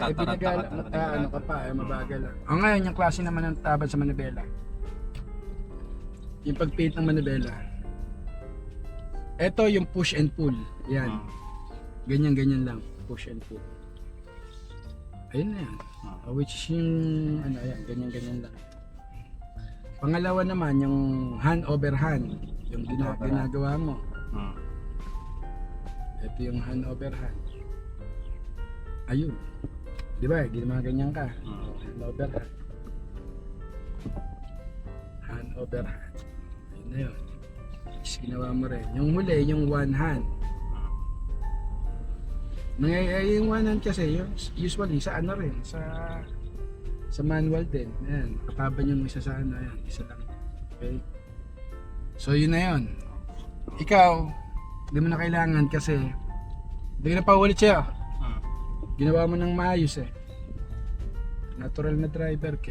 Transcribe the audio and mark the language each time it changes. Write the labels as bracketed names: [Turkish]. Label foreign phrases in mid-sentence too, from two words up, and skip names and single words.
[Filipino] Tataranta ano ka pa, mabagal. O ngayon, yung klase naman ng tabad sa manibela. Yung pagpihit ng manibela. Ito yung [English] push and pull. [Filipino] Yan. Ganyan lang. [English] Push and pull. [Filipino] Ayun na yan. [English] Which is [Filipino] yung, ayan, ganyan lang. Pangalawa naman, yung [English] hand over hand. [Filipino] Yung ginagawa mo. Ito yung [English] hand over hand. [Filipino] Ayun. Di ba? Ganyan ka. [English] Hand over hand. Hand over hand. [Filipino] Ayun na yun. Tapos ginawa mo rin. Yung huli, yung [English] one hand. [Filipino] Yung [English] one hand [Filipino] kasi, usually sa ano rin, sa manual din. Ayan, kataban yung isa sa ano, ayan, isa lang. Okay? So yun na yun. Ikaw, hindi mo na kailangan kasi hindi ka na paulit siya. Ginawa mo ng maayos eh. Natural na driver ka.